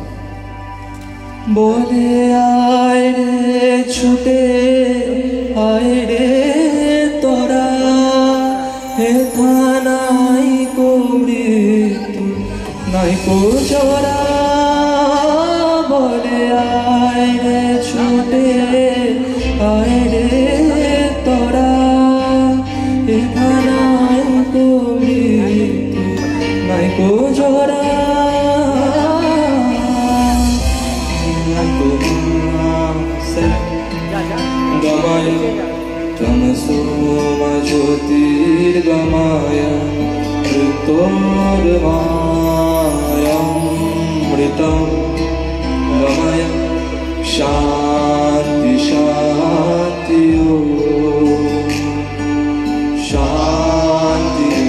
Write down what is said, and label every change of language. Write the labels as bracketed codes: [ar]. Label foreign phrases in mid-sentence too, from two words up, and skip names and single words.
[bn] বলে আয় রে ছুটে আয় রে তোরা, হেথা নাই কৌড়ি নাই কো চোরা। বলে আয় রে ছুটে আয় রে তোরা, হেথা নাই কৌড়ি নাই কো চোরা। [sa] गमाय तमसो मा ज्योतिर्गमाय मृतोर्मायामृतं गमाय शान्ति शान्ति शान्ति